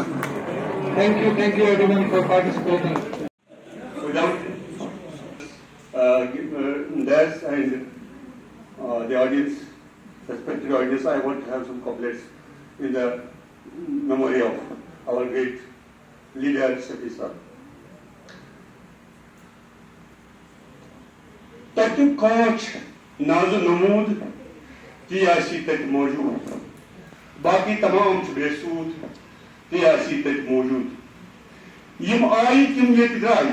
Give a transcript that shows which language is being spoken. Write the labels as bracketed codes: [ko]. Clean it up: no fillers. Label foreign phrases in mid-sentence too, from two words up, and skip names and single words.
[en] Thank you everyone for participating. Without Des and the audience, respected audience, I want to have some couplets in the memory of our great leader, Shafi Sahib. [ks] تَتہِ کانٛچ نازٕ نموٗد تی آسی تَتہِ موجوٗد باقی تمام چھُ بے سوٗد تی آسی تَتہِ موجوٗد یِم آیہِ تِم ییٚتہِ درٛایہِ